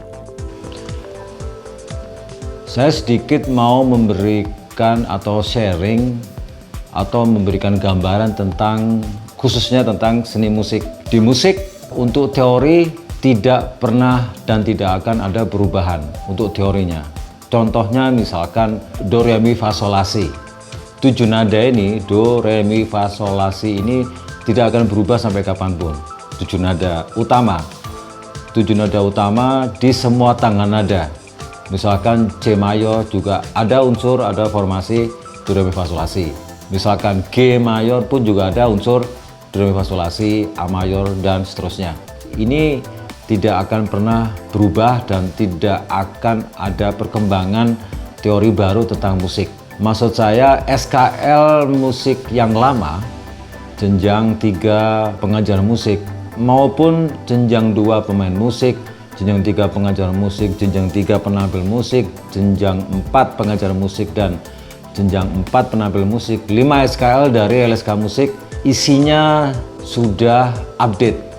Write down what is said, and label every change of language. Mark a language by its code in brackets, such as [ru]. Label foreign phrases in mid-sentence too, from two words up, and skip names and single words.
[id] Saya sedikit mau memberikan atau sharing atau memberikan gambaran tentang khususnya tentang seni musik. Di musik untuk teori tidak pernah dan tidak akan ada perubahan untuk teorinya. Contohnya misalkan do, re, mi, fa, sol, la, si. 7 nada ini, do, re, mi, fa, sol, la, si ini tidak akan berubah sampai kapanpun. 7 nada utama. 7 nada utama di semua tangga nada. Misalkan C mayor juga ada unsur, ada formasi do, re, mi, fa, sol, la, si. Misalkan G mayor pun juga ada unsur do, re, mi, fa, sol, la, si, A mayor dan seterusnya. Ini tidak akan pernah berubah dan tidak akan ada perkembangan teori baru tentang musik. Maksud saya SKL musik yang lama, jenjang 3 pengajar musik maupun jenjang 2 pemain musik, jenjang 3 pengajar musik, jenjang 3 penampil musik, jenjang 4 pengajar musik dan jenjang 4 penampil musik, 5 SKL dari LSK Musik isinya sudah update.